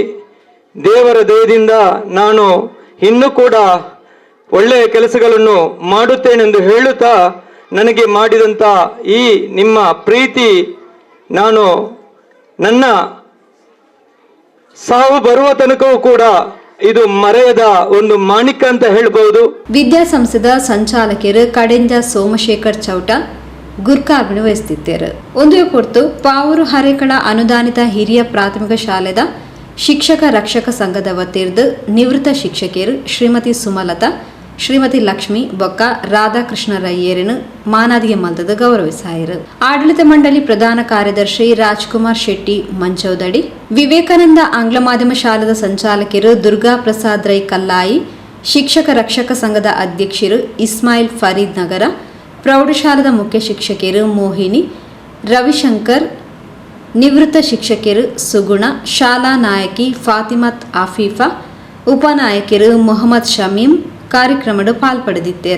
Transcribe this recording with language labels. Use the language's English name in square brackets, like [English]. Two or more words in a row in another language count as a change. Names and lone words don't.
[Kannada] ದೇವರ ದಯದಿಂದ ನಾನು ಇನ್ನೂ ಕೂಡ ಒಳ್ಳೆಯ ಕೆಲಸಗಳನ್ನು ಮಾಡುತ್ತೇನೆಂದು ಹೇಳುತ್ತಾ ನನಗೆ ಮಾಡಿದಂಥ ಈ ನಿಮ್ಮ ಪ್ರೀತಿ ನಾನು ನನ್ನ ಸಾವು ಬರುವ ತನಕವೂ ಕೂಡ ಇದು ಮರೆಯದ ಒಂದು ಮಾಣಿಕ ಅಂತ ಹೇಳ್ಬಹುದು. [Tulu] ವಿದ್ಯಾಸಂಸ್ಥೆದ ಸಂಚಾಲಕರು ಕಡೆಂಜ ಸೋಮಶೇಖರ್ ಚೌಟ ಗುರ್ಕಾರ್ಮಿಣಿ ವಹಿಸುತ್ತಿದ್ದರು. ಒಂದು ಹೊರತು ಪಾವೂರು ಹರೇಕಳ ಅನುದಾನಿತ ಹಿರಿಯ ಪ್ರಾಥಮಿಕ ಶಾಲೆದ ಶಿಕ್ಷಕ ರಕ್ಷಕ ಸಂಘದ ವತಿರ್ದು ನಿವೃತ್ತ ಶಿಕ್ಷಕಿಯರು ಶ್ರೀಮತಿ ಸುಮಲತಾ, ಶ್ರೀಮತಿ ಲಕ್ಷ್ಮಿ ಬೊಕ್ಕ ರಾಧಾಕೃಷ್ಣ ರಯ್ಯರನ್ನು ಮಾನಾದಿಗೆ ಮಲ್ತದ ಗೌರವಿಸಾಯರು. ಆಡಳಿತ ಮಂಡಳಿ ಪ್ರಧಾನ ಕಾರ್ಯದರ್ಶಿ ರಾಜ್ಕುಮಾರ್ ಶೆಟ್ಟಿ ಮಂಚೌದಡಿ, ವಿವೇಕಾನಂದ ಆಂಗ್ಲ ಮಾಧ್ಯಮ ಶಾಲೆದ ಸಂಚಾಲಕರು ದುರ್ಗಾ ಪ್ರಸಾದ್ ರೈ ಕಲ್ಲಾಯಿ, ಶಿಕ್ಷಕ ರಕ್ಷಕ ಸಂಘದ ಅಧ್ಯಕ್ಷರು ಇಸ್ಮಾಯಿಲ್ ಫರೀದ್ ನಗರ, ಪ್ರೌಢಶಾಲದ ಮುಖ್ಯ ಶಿಕ್ಷಕಿಯರು ಮೋಹಿನಿ, ರವಿಶಂಕರ್, ನಿವೃತ್ತ ಶಿಕ್ಷಕಿಯರು ಸುಗುಣ, ಶಾಲಾ ನಾಯಕಿ ಫಾತಿಮತ್ ಆಫೀಫಾ, ಉಪನಾಯಕರು ಮೊಹಮ್ಮದ್ ಶಮೀಂ ಕಾರ್ಯಕ್ರಮದ ಪಾಲ್ಪಡೆದಿದ್ದರು.